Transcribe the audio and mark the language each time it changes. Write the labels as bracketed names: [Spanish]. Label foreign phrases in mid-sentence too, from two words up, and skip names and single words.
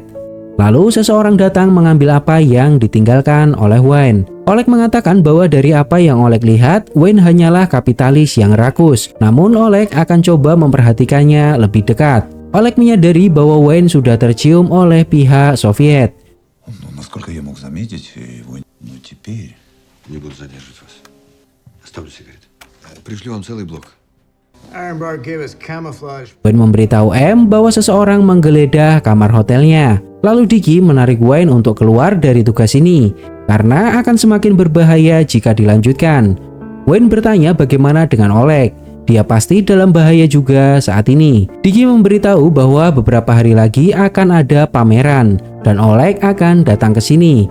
[Indonesian] Lalu seseorang datang mengambil apa yang ditinggalkan oleh Wayne. Oleg mengatakan bahwa dari apa yang Oleg lihat, Wayne hanyalah kapitalis yang rakus. Namun Oleg akan coba memperhatikannya lebih dekat. Oleg menyadari bahwa Wayne sudah tercium oleh pihak Soviet. [Russian] Насколько я мог заметить его, но теперь не буду задерживать вас. Оставлю сигарет. Пришлю вам целый блок. [English] Ironbark gave us camouflage. [Indonesian] Wayne memberitahu M bahwa seseorang menggeledah kamar hotelnya. Lalu Dickie menarik Wayne untuk keluar dari tugas ini karena akan semakin berbahaya jika dilanjutkan. Wayne bertanya bagaimana dengan Oleg. Dia pasti dalam bahaya juga saat ini. Dickie memberitahu bahwa beberapa hari lagi akan ada pameran dan Oleg akan datang ke sini.